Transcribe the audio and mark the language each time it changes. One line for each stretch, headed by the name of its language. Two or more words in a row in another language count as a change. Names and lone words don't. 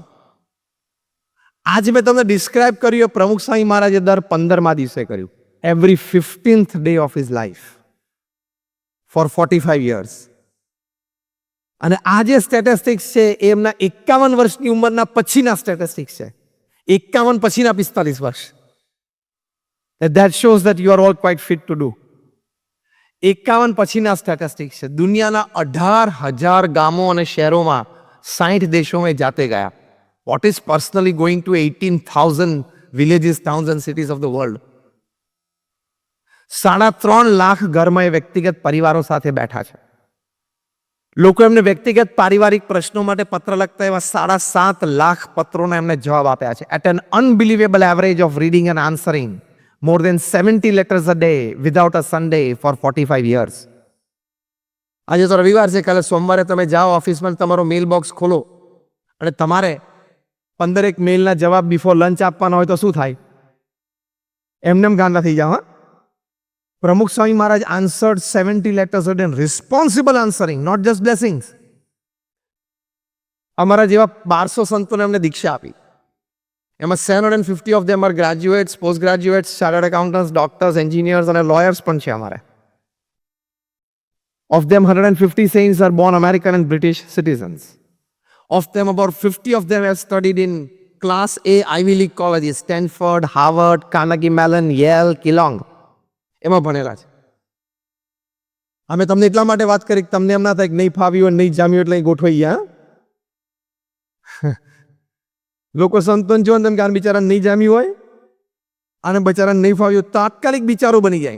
Gujarati: આજે મેં તમને ડિસ્ક્રાઇબ કર્યું પ્રમુખ સ્વામી મહારાજે દર 15મા દિવસે કર્યું.
English: every 15th day of his life for 45 years.
Gujarati: અને આ જે સ્ટેટિસ્ટિક્સ છે એ એમના 51 વર્ષની ઉંમરના પછીના સ્ટેટિસ્ટિક્સ છે. 51 પછીના 45 વર્ષ.
English: That shows that you are all quite fit to do.
Gujarati: 51 પછીના સ્ટેટિસ્ટિક્સ છે. દુનિયાના 18,000 ગામો અને શહેરોમાં 60 દેશોમાં જાતે ગયા.
English: What is personally going to 18,000 villages, towns and cities of the world?
Gujarati: 3.5 લાખ ઘરમાં એ વ્યક્તિગત પરિવારો સાથે બેઠા છે. લોકો એમને વ્યક્તિગત પારિવારિક પ્રશ્નો માટે પત્ર લખતા એવા 7.5 લાખ પત્રોના એમને જવાબ આપ્યા છે.
English: At an unbelievable average of reading and answering more than 70 letters a day without a Sunday for 45 years.
Gujarati: આજે તો રવિવાર છે, કાલે સોમવારે તમે જાઓ ઓફિસમાં, તમારો મેલ બોક્સ ખોલો અને તમારે 15 મેલના જવાબ
English: before lunch
Gujarati: આપવાના હોય તો શું થાય? એમને ગાંડા થઈ જાઓ. હા, પ્રમુખ સ્વામી મહારાજ
English: answered 70 letters a day, responsible answering, not just blessings.
Gujarati: અમારા જેવા 1200 સંતોને એમને દીક્ષા આપી.
English: એમાં 750 of them are graduates, post graduates, chartered accountants, doctors, engineers અને lawyers
Gujarati: પણ છે અમારે.
English: Of them 150 saints are born American and British citizens. Of them about 50 of them have studied in class A Ivy League colleges, Stanford, Harvard, Carnegie Mellon, Yale, Keelong.
Gujarati: એમાં ભણેલા છે. અમે તમને એટલા માટે વાત કરી કે તમને એમ ના થાય કે નહીં ફાવ્યું નહીં જામ્યું એટલે ગોઠવાઈ ગયા. લોકો સંતોન જો તેમ કે આ બિચારાને નહીં જામ્યું હોય, આને બિચારાને નહીં ફાવ્યું, તાત્કાલિક બિચારો બની જાય.